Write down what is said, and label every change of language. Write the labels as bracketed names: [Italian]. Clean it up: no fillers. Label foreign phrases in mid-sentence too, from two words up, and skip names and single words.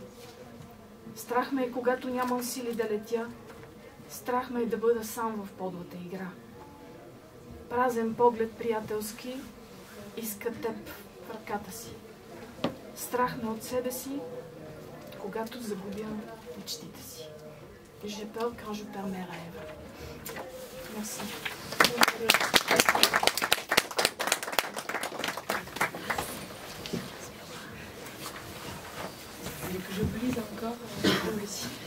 [Bulgarian] Страх ме е, когато нямам сили да летя, страх ме е да бъда сам в подлата игра. Празен поглед приятелски иска теб в ръката си. Страх ме от себе си, когато загубя мечтите си. [French] Je peur quand je perds mes rêves. Merci. Et que je vous lise encore aussi.